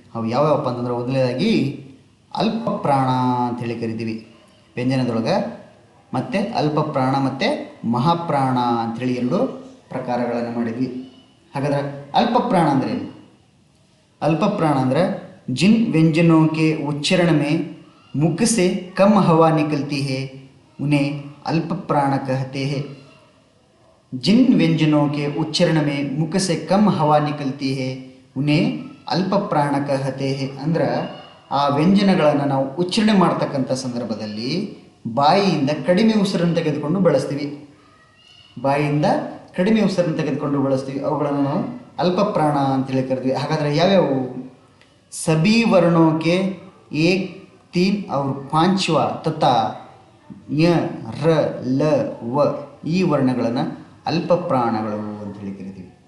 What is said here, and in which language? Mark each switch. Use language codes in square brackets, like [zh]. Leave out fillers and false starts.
[kn] ಅವು ಯಾವ್ಯಾವಪ್ಪ ಅಂತಂದ್ರೆ ಮೊದಲನೇದಾಗಿ ಅಲ್ಪ ಪ್ರಾಣ ಅಂಥೇಳಿ ಕರಿತೀವಿ ವ್ಯಂಜನದೊಳಗೆ. ಮತ್ತು ಅಲ್ಪ ಪ್ರಾಣ ಮತ್ತು ಮಹಾಪ್ರಾಣ ಅಂಥೇಳಿ 2 ಪ್ರಕಾರಗಳನ್ನು ಮಾಡಿದ್ವಿ. ಹಾಗಾದ್ರೆ ಅಲ್ಪ ಪ್ರಾಣ ಅಂದರೆ ಏನು? [hi] अल्प प्राण अंदर जिन व्यंजनों के उच्चारण में मुख से कम हवा निकलती है उन्हें अल्प प्राण कहते हैं। जिन व्यंजनों के उच्चारण में मुख से कम हवा निकलती है उन्हें अल्प प्राण कहते हैं। [kn] अंदर ಆ ವ್ಯಂಜನಗಳನ್ನು ನಾವು ಉಚ್ಚಾರಣೆ ಮಾಡ್ತಕ್ಕಂಥ ಸಂದರ್ಭದಲ್ಲಿ ಬಾಯಿಯಿಂದ ಕಡಿಮೆ ಉಸಿರನ್ನು ತೆಗೆದುಕೊಂಡು ಬಳಸ್ತೀವಿ. ಅವುಗಳನ್ನು ನಾವು ಅಲ್ಪ ಪ್ರಾಣ ಅಂತೇಳಿ ಕರಿತೀವಿ. ಹಾಗಾದರೆ ಯಾವ್ಯಾವು? [hi] ಸಭಿ ವರ್ಣೋಕೆ 1, 3 और 5वां तथा [kn] ಯ ರ ಲ ವ ಈ ವರ್ಣಗಳನ್ನು ಅಲ್ಪ ಪ್ರಾಣಗಳು ಅಂತೇಳಿ ಕರಿತೀವಿ.